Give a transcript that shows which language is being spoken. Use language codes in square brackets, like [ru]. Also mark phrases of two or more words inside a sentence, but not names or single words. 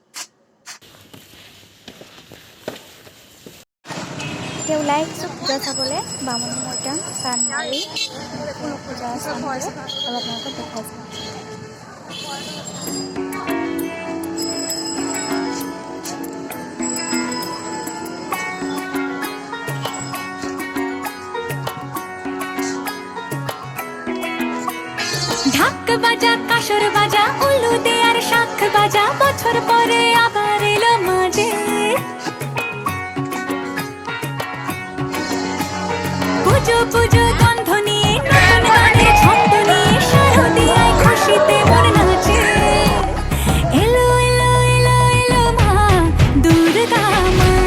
[as] এতিয়া ওলাই আহিছোঁ পূজা চাবলৈ বামুণী মৈদাম চানমাৰি পূজা চামগৈ আৰু আপোনালোকক দেখাইছোঁ [bn] ঢাক বাজা কাসর বাজা উলু দে আর শাখ বাজা বছর পরে আবার এলো মাঝে পুজো পুজো গন্ধ নিয়ে নতুন গানের ছন্দ নিয়ে শারদিয়ায় খুশিতে মন নাচে এলো এলো এলো এলো মা দুর্গা মা